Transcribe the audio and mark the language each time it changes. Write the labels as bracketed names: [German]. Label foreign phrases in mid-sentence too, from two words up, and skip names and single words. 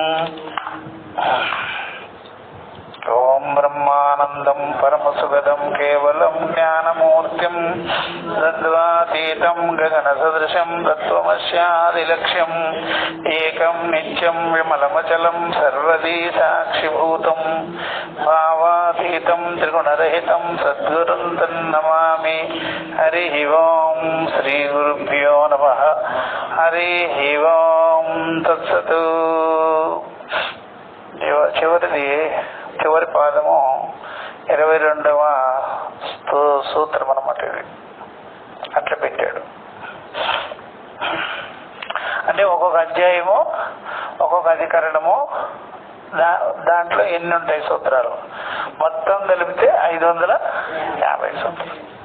[Sanskrit] ओम ब्रह्मानंदं परमसुगतं केवलं ज्ञानमूर्तिं तद्वातीतं गगनसदृशं तत्त्वमस्यादिलक्ष्यम् एकं नित्यं विमलमचलं सर्वदी साक्षिभूतं भावातीतं त्रिगुणरहितं सद्गुरुं तन्नमामि। हरिः ओम। श्री गुरुभ्यो नमः। हरिः ओम। तत्सत्। [Telugu] చివరి పాదము 22వ సూత్రం అన్నమాట. ఇది అట్లా పెట్టాడు. అంటే ఒక్కొక్క అధ్యాయము ఒక్కొక్క అధికరణము దాంట్లో ఎన్ని ఉంటాయి సూత్రాలు మొత్తం కలిపితే 550 సూత్రాలు.